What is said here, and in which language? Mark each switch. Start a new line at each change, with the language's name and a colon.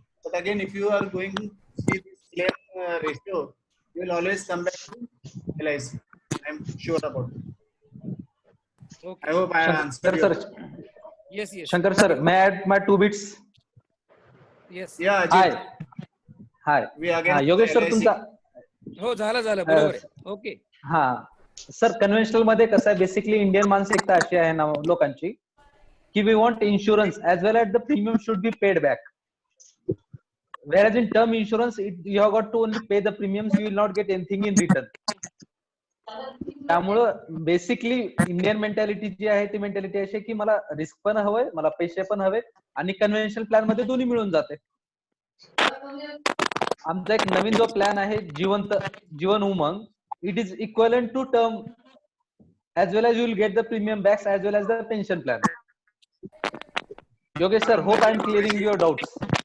English: But again if you are going to see this claim ratio you will always come back to LIC. I am sure about it. I hope I answered your question. Yes. Shankar sir, may I add my 2 bits? Yes. Yeah. Hi. We again.
Marathi: Yogesh sir तुमचा. हो, झालं बरोबर आहे. Okay. हा sir, conventional मध्ये कसं आहे, basically Indian मानसिकता अशी आहे ना लोकांची की
English: We want insurance as well as the premium should be paid back. Whereas in term insurance, you have got to only pay the premiums, you will not get anything in return.
Marathi: त्यामुळं basically Indian mentality जी आहे ती mentality अशी की मला risk पण हवंय, मला पैसे पण हवे, आणि कन्व्हेन्शनल प्लॅन मध्ये दोन्ही मिळून जाते. आमचा एक नवीन जो प्लॅन आहे
English: Jeevan Umang, it is equivalent to term as well as you will get the premium backs as well as the pension plan. Yogesh sir, hope I am clearing your doubts.